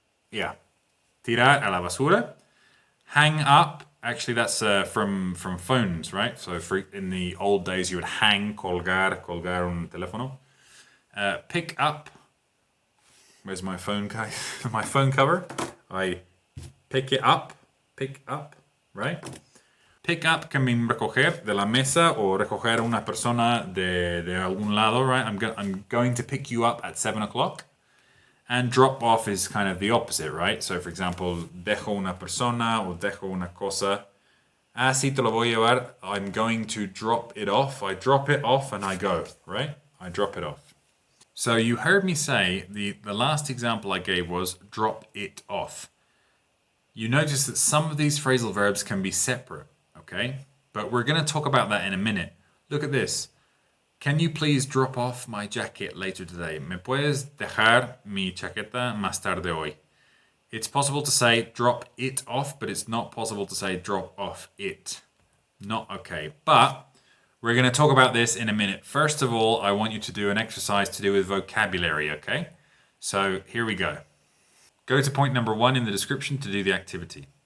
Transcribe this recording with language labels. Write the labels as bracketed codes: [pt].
[es] Yeah. Tirar a la basura. [en] Hang up. Actually, that's from phones, right? So in the old days, you would hang, [es] colgar un teléfono. [en] Pick up. Where's my phone my phone cover? I pick up, right? Pick up can mean [es] recoger de la mesa o recoger una persona de algún lado, right? [en] I'm going to pick you up at 7 o'clock. And drop off is kind of the opposite, right? So, for example, [es] dejo una persona o dejo una cosa. Sí, te lo voy a llevar. [en] I'm going to drop it off. I drop it off and I go, right? I drop it off. So you heard me say the last example I gave was drop it off. You notice that some of these phrasal verbs can be separate, okay? But we're going to talk about that in a minute. Look at this. Can you please drop off my jacket later today? [es] ¿Me puedes dejar mi chaqueta más tarde hoy? [en] It's possible to say drop it off, but it's not possible to say drop off it. Not okay. But we're going to talk about this in a minute. First of all, I want you to do an exercise to do with vocabulary, okay? So here we go. Go to point number 1 in the description to do the activity.